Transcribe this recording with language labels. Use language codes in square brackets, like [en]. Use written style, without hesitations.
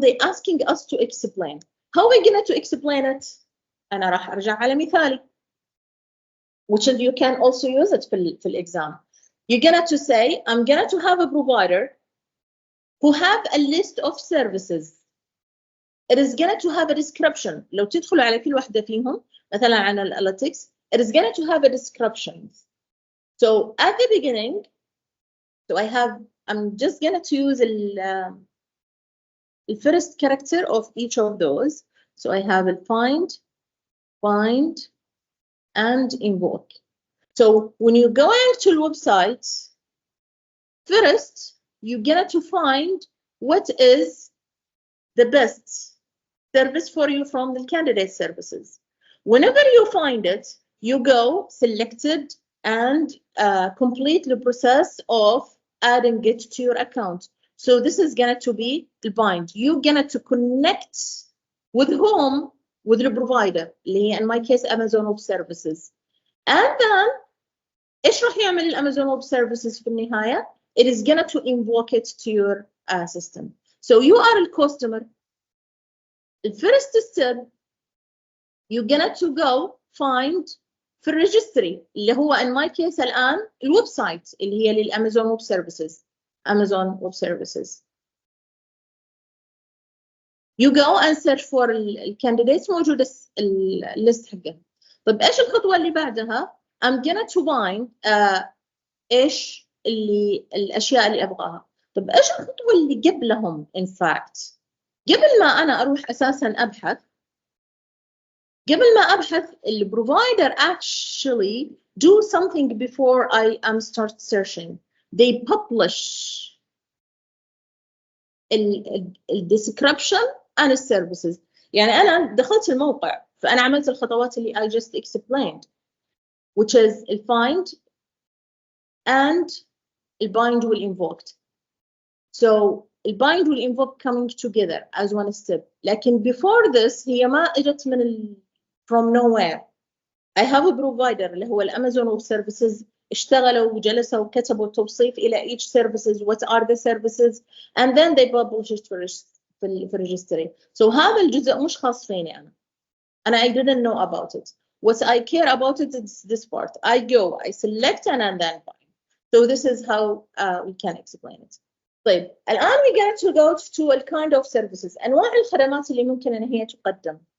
[en] They asking us to explain. How are we going to explain it? [ar] أنا راح أرجع على مثالي, [en] which is you can also use it في الexam. You're going to say, I'm going to have a provider who have a list of services. It is going to have a description. [ar] لو تدخلوا على كل واحدة فيهم, مثلا عن [en] الanalytics, it is going to have a description. So at the beginning, so I'm just going to use the first character of each of those. So I have a find, bind, and invoke. So when you're going to the website, first you're going to find what is the best service for you from the candidate services. Whenever you find it, you go selected and complete the process of adding it to your account. So this is going to be the bind. You're going to connect with whom? With the provider, in my case Amazon Web Services. [ar] And then إيش راح يعمل الأمازون Web Services في النهاية? [en] It is going to invoke it to your system. So you are a customer. The first step, you're going to go find [ar] في الريجستري اللي هو [en] in my case [ar] الآن الويب سايت اللي هي للأمازون [en] Web Services. Amazon Web Services. You go and search for الcandidates [ar] موجود الليست حقه. طيب إيش الخطوة اللي بعدها؟ [en] I'm gonna to find [ar] إيش الأشياء اللي أبغاها. طيب إيش الخطوة اللي قبلهم [en] in fact؟ [ar] قبل ما أنا أروح أساساً أبحث، قبل ما أبحث البروفايدر [en] actually do something before I am start searching. They publish description and services. [ar] يعني أنا دخلت الموقع فأنا عملت الخطوات اللي [en] I just explained, which is find and bind will invoked. So bind will invoke coming together as one step. [ar] لكن [en] before this [ar] هي ما اجت من [en] from nowhere. I have a provider [ar] اللي هو الأمازون [en] Web Services. [ar] اشتغلوا وجلسوا وكتبوا توصيف إلى [en] each services, what are the services, and then they publish it في registry. [ar] So هذا الجزء مش خاص فيني أنا. [en] I didn't know about it. What I care about it is this part. I go, I select and then find. So this is how we can explain it. [ar] طيب الآن [en] we get to go to a kind of services. [ar] أنواع الخدمات اللي ممكن أن هي تقدم.